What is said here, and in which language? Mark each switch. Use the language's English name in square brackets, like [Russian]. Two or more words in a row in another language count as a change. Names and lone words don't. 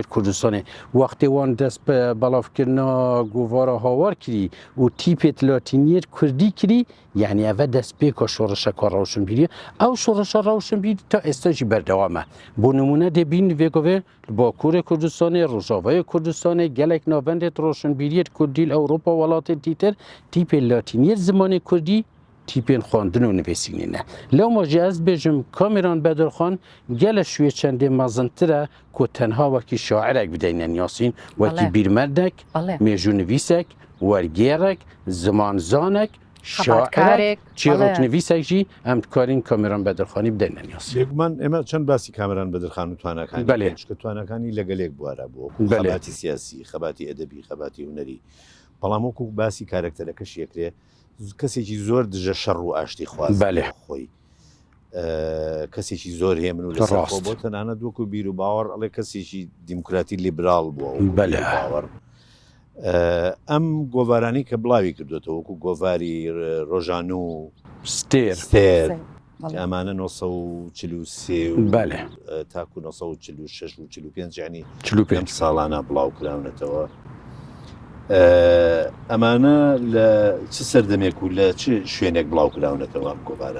[Kurdish] کوردستانی وەختێ وان دەست بە بەڵاوکردنا گۆڤارە هاوار کردی و تیپێت لاتینیەت کوردی کردی یعنی ئەڤە دەست پێکە شۆڕشەکە ڕەوشنبیریە ئەو شۆڕشە ڕەوشنبیری تا ئێستاژی بەردەوامە بۆ نمونە دەبین وێگۆڤێ باکووری کوردستانی ڕۆژاوای کوردستانی gelek navendên roşnbîriyê Kurdî li Ewropa welatên dîtir tîpên latîniyê zimanê Kurdî tîpên xwandin û nivîsînê ne. Lewma jî ez bêjim Kameran Bedirxan gelek şûyê çendê mezintir e ku tenha wekî şairek bideyne Yasîn wekî bîrmerdek, mêjûnivîsek, wergêrek, zimanzanek شاعرێک چیرۆکنڤیسێک jî em dikarin Kameran Bedirxanî bideyne Yasîn. [Central Kurdish] بێگومان ئێمە چەند باسی کامران بەدرخان و توانەکانی چکە توانەکانی لەگەلێک بوارە بۆ خەباتی سیاسی خەباتی ئەدەبی خەباتی هونەری بەڵام وەکو باسی کارکتەرەکەش یەکرێ کەسێکی زۆر دژە شەڕ و ئاشتی خواست خۆی کەسێکی زۆر هێمن و لەسەر بۆ تەنانەت وەکو بیر و باوەڕ ئەڵێ کەسێکی دیموکراتی لیبرال بووە باوەڕ ئەم گۆڤارانی کە بڵاوی کردوێتەوە وەکو گۆڤاری ڕۆژان و ستێر ئەمانە 1943 تاکو 1946 و 45 ینی 45 ساڵانە بڵاو کراونەتەوە ئەمانە لە چ سەردەمێک و لە چ شوێنێک بڵاو کراونەتەوە ئەم گۆڤارە